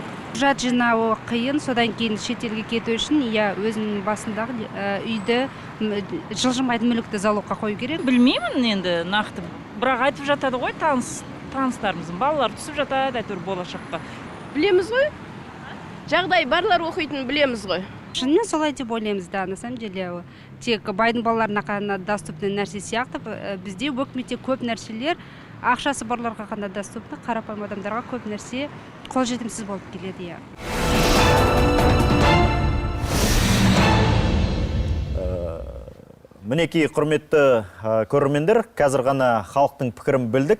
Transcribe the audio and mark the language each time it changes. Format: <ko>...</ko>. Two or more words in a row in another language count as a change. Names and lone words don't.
<kk>Құжат жинауы қиын, содан кейін шетелге кету үшін өзінің басындағы үйді жылжымайтын мүлікті залогқа қою керек. Білмеймін енді нақты, бірақ айтып жатады ғой таныстарымыздың балалар түсіп жатады әйтеуір болашаққа. Білеміз ғой, жағдай барлар оқитын білеміз ғой. Шынымен солай деп ойлаймыз да,</kk> <ru>на самом деле</ru> <kk>тек байдың балаларына қана доступны нәрсе сияқты, бізде өкіметте көп нәрселер ақшасы барларға қана доступны, қарапайым адамдарға көп нәрсе қолжетімсіз болып келеді. Мінекей, құрметті көрермендер, қазір ғана халықтың пікірін білдік.</kk>